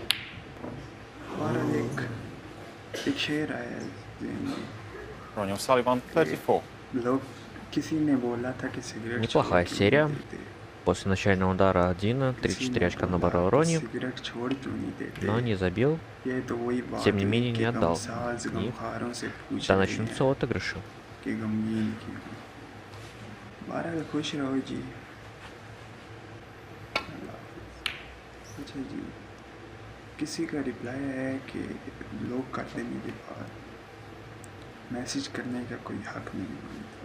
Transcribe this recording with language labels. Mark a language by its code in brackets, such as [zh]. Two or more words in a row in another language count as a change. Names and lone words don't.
[hi] बहरहाल एक शेर आया है ज़हन में। [ru] Ronnie O'Sullivan, 34. [hi] लोग किसी ने बोला था कि सिगरेट [ru] Неплохая [hi] छोड़ क्यों [ru] серия. [hi] नहीं देते, [ru] После начального удара Дина, [hi] किसी [ru] 34 [hi] ने [ru] очка [hi] बोला [ru] набрал [hi] कि [ru] Рони, [hi] सिगरेट छोड़ क्यों नहीं देते। [ru] но не забил. [hi] ये तो वही बात [ru] Тем не [hi] हुई [ru] менее, [hi] कि [ru] не отдал. [hi] गमसाज [ru] И [hi] गमखारों से पूछ [ru] да, [hi] रहे [ru] начнутся [hi] हैं [ru] отыгрыши. [hi] कि गमगीन क्यों। बहरहाल खुश रहो जी। अच्छा जी, किसी का रिप्लाई है कि ब्लॉक कर देने के बाद मैसेज करने का कोई हक नहीं बनता।